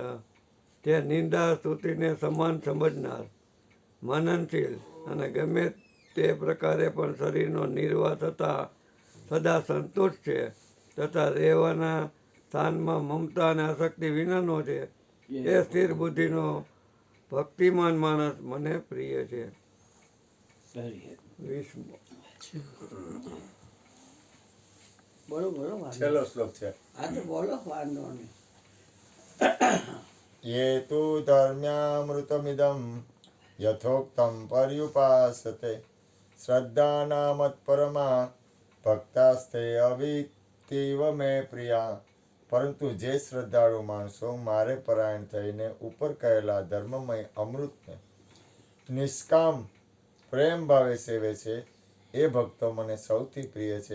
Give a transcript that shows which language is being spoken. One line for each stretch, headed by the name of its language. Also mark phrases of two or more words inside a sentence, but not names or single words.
Gujarati: તે નિંદા સ્તુતિને સમાન સમજનાર, મનનશીલ અને ગમે તે પ્રકારે પણ શરીરનો નિર્વાહ થતાં સદા સંતુષ્ટ છે તથા રહેવાના સ્થાનમાં મમતા અને આસક્તિ વિનાનો છે, એ સ્થિર બુદ્ધિનો ભક્તિમાન માણસ મને પ્રિય છે. 20મો. બોલો બોલો વાંધો. છેલ્લો શ્લોક છે. હા તો બોલો, વાંધો નહીં.
Sanskrit: ये तु धर्म्यामृतमिदं यथोक्तं पर्युपासते श्रद्धाना मत्परमा भक्तास्ते अवित्तीव मे प्रिया.
Gujarati: પરંતુ જે શ્રદ્ધાળુ માણસો મારે પરાયણ થઈને ઉપર કહેલા ધર્મમય અમૃતને નિષ્કામ પ્રેમ ભાવે સેવે છે, એ ભક્તો મને સૌથી પ્રિય છે.